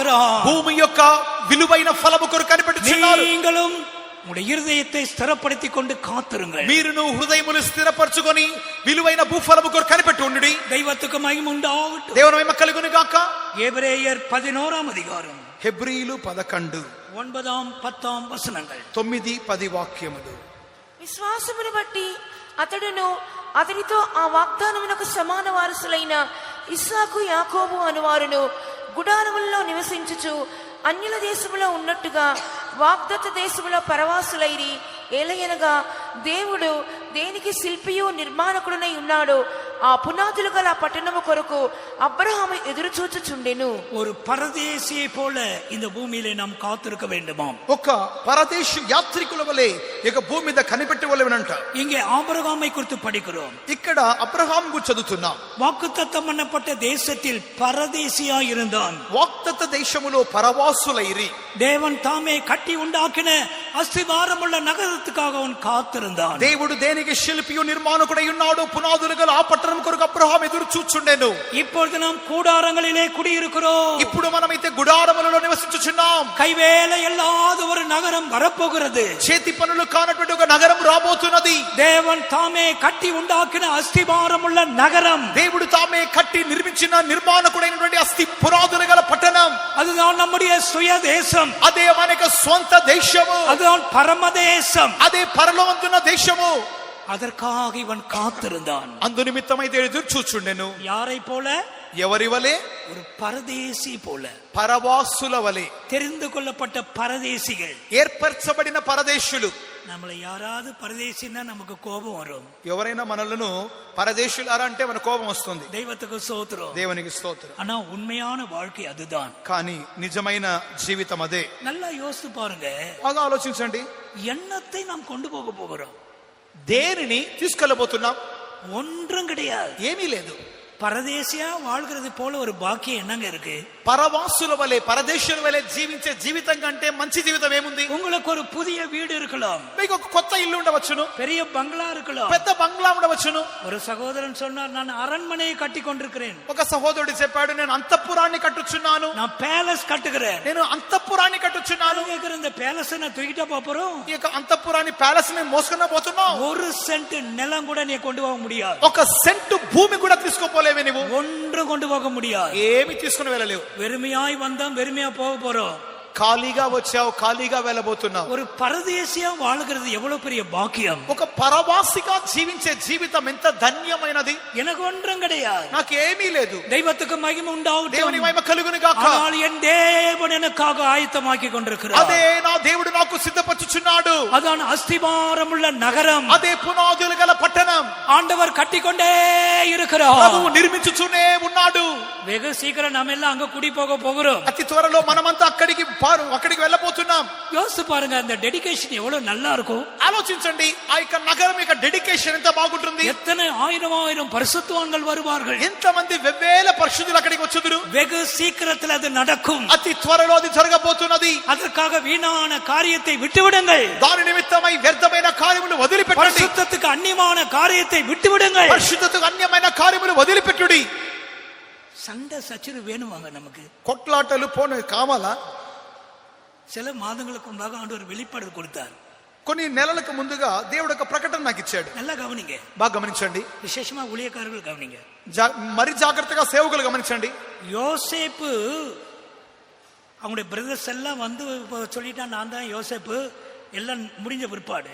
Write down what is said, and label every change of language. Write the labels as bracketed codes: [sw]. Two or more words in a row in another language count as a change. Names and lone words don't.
[te] భూమి యొక్క విలువైన ఫలము కొరకు కనిపెట్టుచున్నాడు. [ta] நீங்களும் உங்களுடைய இருதயத்தை ஸ்திரப்படுத்திக் கொண்டு காத்திருங்கள். [te] మీరును హృదయమును స్థిరపరచుకొని విలువైన భూఫలము కొరకు కనిపెట్టి ఉండుడి. [ta] தெய்வத்துக்கு மகிமை உண்டாவதாக. [te] దేవుని మహిమ కలుగును గాక. [ta] எபிரேயர் 11ஆம் அதிகாரம் [te] హెబ్రీలు 11 [ta] 9, 10 వచనங்கள். [te] 9, 10 వాక్యములు. విశ్వాసమును బట్టి అతడును అతడితో ఆ వాగ్దానమునకు సమాన వారసులైన ఇస్సాకు యాకోబు అనువారును గుడారములలో నివసించుచు అన్యుల దేశములో ఉన్నట్టుగా వాగ్దత్త దేశములో పరవాసులైరి. ఏలయనగా దేవుడు దేనికి శిల్పియు నిర్మాణకుడునై ఉన్నాడో ఆ పునాదులు గల పట్టణము కొరకు అబ్రహాము ఎదురు చూచుచుండెను. [ta] ஒரு பரதேசியை போல இந்த பூமியிலே நாம் காத்திருக்க வேண்டுமாம். [te] ఒక పరదేశ యాత్రికుల వలె ఇక భూమి మీద కనిపెట్టవలెనంట. [ta] இங்கே ஆபிரகாமை குறித்து படிக்கிறோம். [te] ఇక్కడ అబ్రహాం గురించి చదువుతున్నాం. [ta] வாக்குத்தத்தம் பண்ணப்பட்ட தேசத்தில் பரதேசியா இருந்தான். [te] వాగ్దత్త దేశములో పరవాసులైరి. [ta] தேவன் தாமே கட்டி உண்டாக்கின அஸ்திவாரமுள்ள நகரத்துக்காக அவன் காத்திருந்தான். [te] దేవుడు దేనికి శిల్పియు నిర్మాణకుడై ఉన్నాడు పునాదులు గల ఆ పట్టణం కొరకు అబ్రహాం ఎదురు చూచుండెను. [ta] இப்பொழுது நாம் கூடாரங்களிலே குடியிருக்கிறோம். [te] ఇప్పుడు మనమైతే గుడారములలో నివసించుచున్నాం. [ta] கைவேலை இல்லாத ஒரு நகரம் வரப்போகிறது. [te] చేతి పనులు కానటువంటి ఒక నగరం రాబోతున్నది. [ta] தேவன் தாமே கட்டி உண்டாக்கின அஸ்திவாரமுள்ள நகரம். [te] దేవుడు తామే కట్టి నిర్మించిన నిర్మాణకుడైనటువంటి అస్థి పునాదులు గల పట్టణం. [ta] அதுதான் நம்முடைய சுய தேசம். [te] అదే మనక స్వంత దేశము. [ta] அதுதான் பரமதேசம். [te] అదే పరలోకందున్న దేశము. [ta] அதற்காக இவன் காத்திருந்தான். [te] అందు నిమిత్తమైతే ఎదురు చూచుండెను. [ta] யாரை போல? [te] ఎవరి వలె? [ta] ஒரு பரதேசி போல. [te] పరవాసుల వలె. [ta] தெரிந்து கொள்ளப்பட்ட பரதேசிகள். [te] ఏర్పరచబడిన పరదేశులు. [ta] நம்மளை யாராவது பரதேசின்னா நமக்கு கோபம் வரும். [te] ఎవరైనా మనలను పరదేశులారా అంటే మన కోపం వస్తుంది. [ta] தெய்வத்துக்கு ஸ்தோத்திரம். [te] దేవునికి స్తోత్రం. [ta] ஆனா உண்மையான வாழ்க்கை அதுதான். [te] కానీ నిజమైన జీవితం అదే. [ta] நல்லா யோசித்து பாருங்க. [te] బాగా ఆలోచించండి. [ta] எண்ணத்தை நாம் கொண்டு போக போகிறோம். [te] దేనిని తీసుకెళ్ళబోతున్నాం? [ta] ஒன்றும் கிடையாது. [te] ఏమీ లేదు. [ta] பரதேசியா வாழ்கிறது போல ஒரு பாக்கியம் என்னங்க இருக்கு? [te] పరవాసుల వలె పరదేశుల వలె జీవించే జీవితం కంటే మంచి జీవితం ఏముంది? [ta] உங்களுக்கு ஒரு புதிய வீடு இருக்கலாம். [te] మీకు ఒక కొత్త ఇల్లు ఉండవచ్చును. [ta] பெரிய பங்களா இருக்கலாம். [te] పెద్ద బంగ్లా ఉండవచ్చును. [ta] ஒரு சகோதரன் சொன்னார், நான் அரண்மனையை கட்டி கொண்டிருக்கிறேன். [te] ఒక సహోదరుడు చెప్పాడు, నేను అంతఃపురాన్ని కట్టుచున్నాను. [ta] நான் பேலஸ் கட்டுகிறேன். [te] నేను అంతఃపురాన్ని కట్టుచున్నాను. [ta] இந்த பேலஸ் நான் தூக்கிட்டா போறோம். [te] ఈ యొక్క అంతఃపురాన్ని ప్యాలెస్ ని మోసుకున్నా పోతున్నావు. [ta] ஒரு சென்ட் நிலம் கூட நீ கொண்டு போக முடியாது. [te] ఒక సెంటు భూమి కూడా తీసుకోపోలేవే నువ్వు. [ta] ஒன்று கொண்டு போக முடியாது. [te] ఏమి తీసుకుని వెళ్ళలేవు. [ta] வெறுமையாய் வந்தோம், வெறுமையா போக போறோம். [te] ఖాళీగా వచ్చావు, ఖాళీగా వెళ్ళబోతున్నావు. [ta] ஒரு பரதேசியா வாழ்கிறது எவ்வளவு பெரிய பாக்கியம். [te] ఒక పరవాసిగా జీవించే జీవితం ఎంత ధన్యమైనది. [ta] எனக்கு ஒன்றும் கிடையாது. [te] నాకు ఏమీ లేదు. [ta] தெய்வத்துக்கு மகிமை உண்டாவதாக. [te] దేవుని మహిమ కలుగును గాక. [ta] ஆனால் என் தேவன் எனக்காக ஆயத்தமாக்கி கொண்டிருக்கிறார். [te] అదే నా దేవుడు నాకు సిద్ధపరచుచున్నాడు. [ta] அதான் அஸ்திவாரமுள்ள நகரம். [te] అదే పునాదులు గల పట్టణం. [ta] ஆண்டவர் கட்டிக்கொண்டே இருக்கிறார். [te] ప్రభువు నిర్మించుచునే ఉన్నాడు. [ta] வெகு சீக்கிரம் நாம எல்லாம் அங்க குடி போக போகிறோம். [te] అతి త్వరలో మనమంతా అక్కడికి వెళ్ళబోతున్నాం. [ta] யோசிச்சு பாருங்க, அந்த டெடிகேஷன் எவ்வளவு நல்லா இருக்கும். [te] ఆలోచించండి, ఆ యొక్క నగరం యొక్క డెడికేషన్ ఎంత బాగుంటుంది. [ta] எத்தனை ஆயிரம் பரிசுத்தவான்கள் வருவார்கள். [te] ఎంతమంది వెవ్వేల పరిశుద్ధులు అక్కడికి వచ్చుదురు. [ta] வெகு சீக்கிரத்தில் அது நடக்கும். [te] అతి త్వరలో అది జరగబోతున్నది. [ta] அதற்காக வீணான காரியத்தை விட்டுவிடுங்கள். [te] దాని నిమిత్తమై వ్యర్థమైన కార్యములు వదిలిపెట్టండి. [ta] பரிசுத்தத்துக்கு அந்நியமான காரியத்தை விட்டுவிடுங்கள். [te] పరిశుద్ధతకు అన్యమైన కార్యములు వదిలిపెట్టుడి. [ta] சண்டை சச்சரவு வேணுமாங்க நமக்கு. [te] కొట్లాటలు పోను కావాలా? [ta] சில మాదங்களுக்கு முன்பாக ஆண்டவர் வெளிப்பாடு கொடுத்தார். [te] కొన్ని నెలలకు ముందుగా దేవుడు ఒక ప్రకటన నాకు ఇచ్చాడు. [ta] நல்லா கவனிங்க, [te] బాగా గమనించండి. [ta] விசேஷமா ஊழியக்காரர்கள் கவனிங்க. [te] మరి జాగ్రత్తగా సేవకులు గమనించండి. [ta] யோசேப்பு அவங்களுடைய பிரதர்ஸ் எல்லாம் வந்து சொல்லிட்டா, நான் தான் யோசேப்பு, எல்லாம் முடிஞ்ச பிற்பாடு